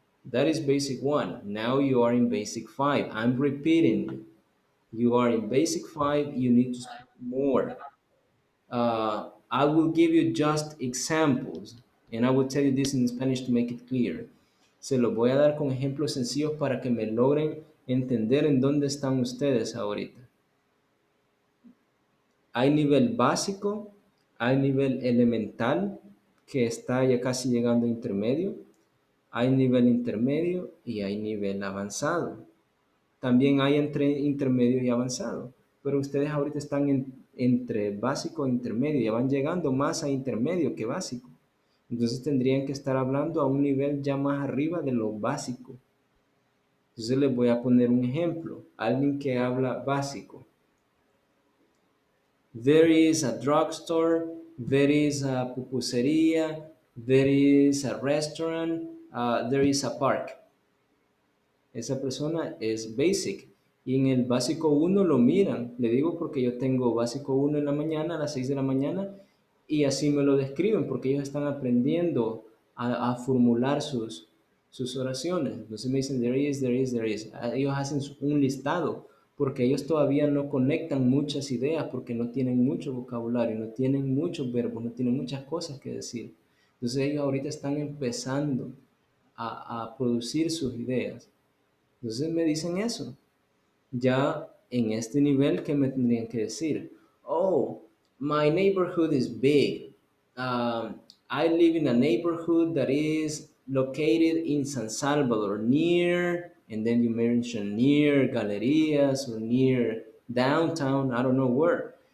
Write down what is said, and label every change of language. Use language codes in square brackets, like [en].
[en] That is basic one. Now you are in basic five. I'm repeating. You are in basic five. You need to speak more. I will give you just examples, and I will tell you this in Spanish to make it clear. [es] Se los voy a dar con ejemplos sencillos para que me logren entender en dónde están ustedes ahorita. Hay nivel básico, hay nivel elemental, que está ya casi llegando a intermedio, hay nivel intermedio y hay nivel avanzado. También hay entre intermedio y avanzado, pero ustedes ahorita están entre básico e intermedio, ya van llegando más a intermedio que básico. Entonces tendrían que estar hablando a un nivel ya más arriba de lo básico. Entonces les voy a poner un ejemplo. Alguien que habla básico. [en] There is a drugstore, there is a pupusería, there is a restaurant, there is a park. [es] Esa persona es basic. Y en el básico uno lo miran. Le digo porque yo tengo básico uno en la mañana, a las 6 de la mañana, y así me lo describen, porque ellos están aprendiendo a formular sus oraciones. Entonces me dicen, [en] there is, there is, there is. [es] Ellos hacen un listado, porque ellos todavía no conectan muchas ideas, porque no tienen mucho vocabulario, no tienen muchos verbos, no tienen muchas cosas que decir. Entonces ellos ahorita están empezando a producir sus ideas. Entonces me dicen eso. Ya en este nivel, ¿qué me tendrían que decir? [en] Oh, my neighborhood is big. I live in a neighborhood that is located in San Salvador, near, and then you mention near Galerías or near downtown, I don't know where.